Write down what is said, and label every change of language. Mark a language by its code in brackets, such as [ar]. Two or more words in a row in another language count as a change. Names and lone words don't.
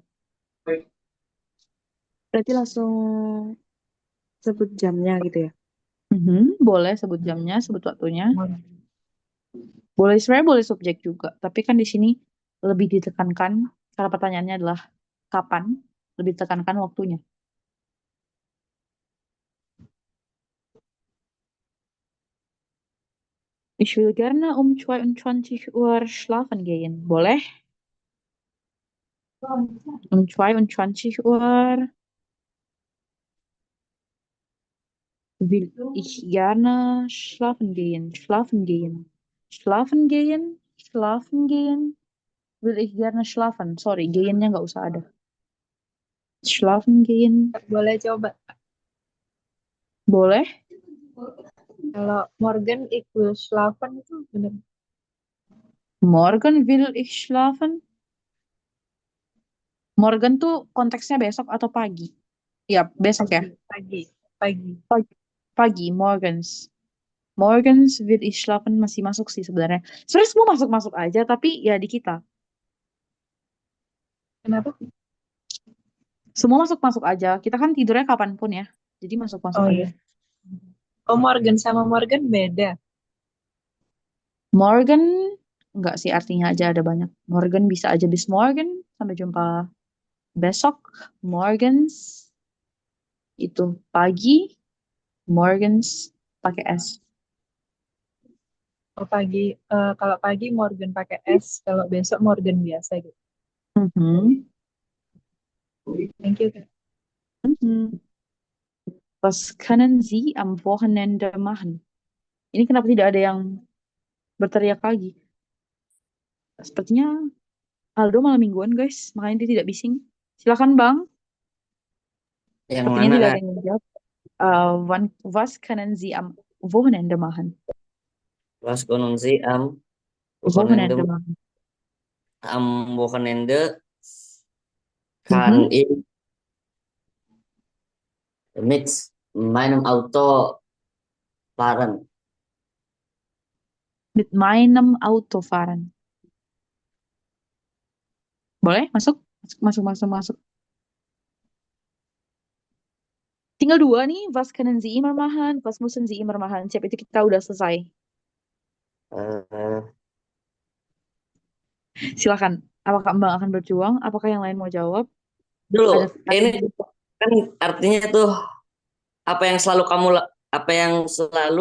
[id] Berarti langsung sebut jamnya gitu ya. Boleh sebut jamnya, sebut waktunya. [de] Morgen. [id] Boleh sebenarnya boleh subjek juga, tapi kan di sini lebih ditekankan karena pertanyaannya adalah kapan, lebih ditekankan waktunya. [de] Ich will gerne 22 Uhr schlafen gehen. Boleh? 22 Uhr will ich gerne schlafen gehen. Schlafen gehen. Schlafen gehen. Schlafen gehen. Will ich gerne schlafen. [en] Sorry, [id] gehen-nya nggak usah ada. [de] Schlafen gehen. [id] Boleh coba. Boleh? Kalau [de] Morgan ik will schlafen [id] itu benar. [de] Morgen will ich schlafen. [id] Morgen tuh konteksnya besok atau pagi? Ya, besok ya. Pagi. Pagi. Pagi, pagi, [de] morgens. Morgens will ich schlafen [id] masih masuk sih sebenarnya. Sebenarnya semua masuk-masuk aja, tapi ya di kita. Kenapa? Semua masuk-masuk aja. Kita kan tidurnya kapanpun ya. Jadi masuk-masuk Oh aja. iya. Oh, Morgan sama Morgan beda. Morgen, enggak sih artinya aja ada banyak. Morgen bisa aja [de] bis morgen. [id] Sampai jumpa besok. Morgens itu pagi. Morgens pakai S. Oh, pagi. Kalau pagi Morgan pakai S, kalau besok Morgan biasa gitu. Mhm. [en] Thank you, [id] Kak. Mhm. [de] Was können Sie am Wochenende machen? [id] Ini kenapa tidak ada yang berteriak lagi? Sepertinya Aldo malam mingguan, guys. Makanya dia tidak bising. Silakan, Bang. Yang Sepertinya mana tidak Kak? ada yang menjawab. [de] Was können Sie am Wochenende machen? Was können Sie am Wochenende Wochenende, machen. am Wochenende Mhm. kann ich mit meinem Auto fahren. Mit meinem Auto fahren. [id] Boleh? Masuk? Masuk, masuk, masuk. Tinggal dua nih. [de] Was können Sie immer machen? Was müssen Sie immer machen? [id] Siap, itu kita udah selesai. Eh, Silakan. Apakah Mbak akan berjuang? Apakah yang lain mau jawab? dulu, Ada ini yang kan artinya tuh apa yang selalu apa yang selalu